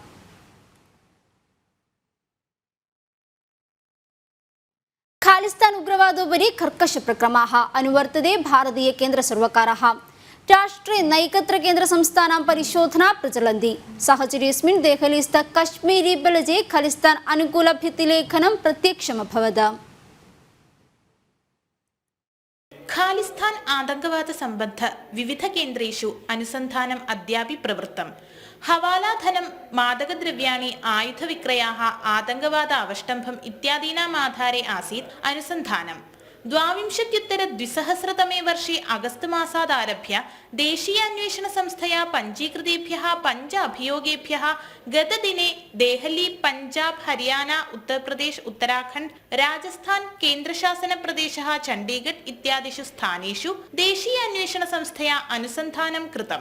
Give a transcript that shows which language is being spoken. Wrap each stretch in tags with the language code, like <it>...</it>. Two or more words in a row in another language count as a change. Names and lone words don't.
<sa>खालिस्तान उग्रवादोपरि कर्कशप्रक्रमः अनुवर्तते भारतीय केन्द्रसर्वकारः. राष्ट्रे नैकत्र केन्द्र संस्थानां परिशोधना प्रचलन्ति. साहचर्येऽस्मिन् देहलीस्थ कश्मीरी बलजे खलिस्तान अनुकूल भित्तिलेखनं प्रत्यक्षमभवत्. ഖാലിസ്ഥാൻ ആതങ്കവാദ സംബന്ധ വിവിധ കേന്ദ്രേഷു അനുസന്ധാനം അദ്യാപി പ്രവൃത്തം. ഹവാലാധനം, മാദകദ്രവ്യാണി, ആയുധവിക്രയാः, ആതങ്കവാദ അവഷ്ടംഭം ഇത്യാദീനാം ആധാരെ ആസീത് അനുസന്ധാനം. 2020 वर्षे अगस्त मासात् आरभ्य देशीयान्वेषण संस्थया पञ्जीकृतेभ्यः 5 अभियोगेभ्यः गतदिने देहली, पंजाब, हरियाणा, उत्तर प्रदेश, उत्तराखण्ड, राजस्थान, केन्द्रशासनप्रदेशः चण्डीगढ़ इत्यादिषु स्थानेषु देशीयान्वेषण संस्थया अनुसन्धानं कृतम्.</sa>